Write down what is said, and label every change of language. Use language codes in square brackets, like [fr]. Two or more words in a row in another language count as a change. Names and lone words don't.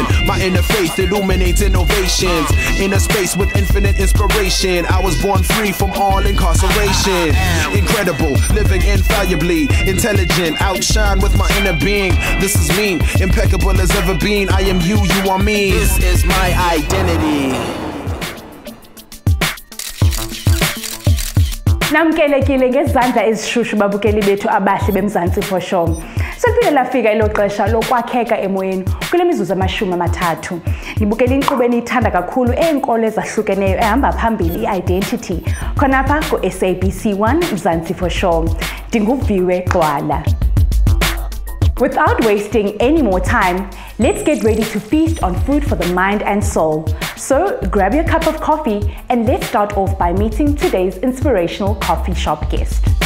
[en] My inner faith illuminates innovations. In a space with infinite inspiration, I was born free from all incarceration. Incredible, living infallibly, intelligent, outshine with my inner being. This is me, impeccable as ever been. I am you, you are me. This is my identity. [xh] Namkelekile ngezandla ezishushu babukeli bethu abahle beMzansi for show. Seliphinde lafika ilo xesha lokwakheka emoyeni kule mizuzu amashumi amathathu. Nibukela inkqubo eniyithanda kakhulu enkolo ezahlukeneyo ehamba phambili i-Identity. Khonapha ku-SABC 1 Mzansi for show. Viwe Gxwala. [en] Without wasting any more time, let's get ready to feast on food for the mind and soul. So grab your cup of coffee and let's start off by meeting today's inspirational coffee shop guest.